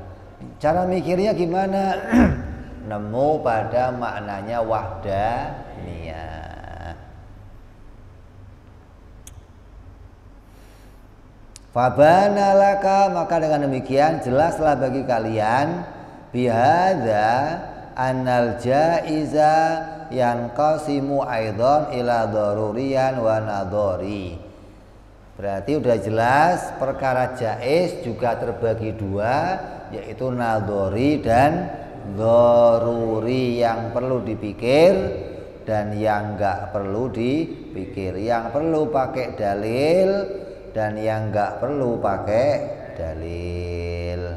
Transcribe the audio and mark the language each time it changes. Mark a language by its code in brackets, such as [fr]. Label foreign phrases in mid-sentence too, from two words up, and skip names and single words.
[id] Cara mikirnya gimana? Nemu pada maknanya wahdaniyah. [ar] فبان لك, [id] maka dengan demikian jelaslah bagi kalian [ar] بهذا أن الجائز ينقسم أيضا إلى ضروري ونظري. [id] Berarti udah jelas perkara jaiz juga terbagi dua, yaitu nadhari dan daruri, yang perlu dipikir dan yang enggak perlu dipikir, yang perlu pakai dalil dan yang enggak perlu pakai dalil.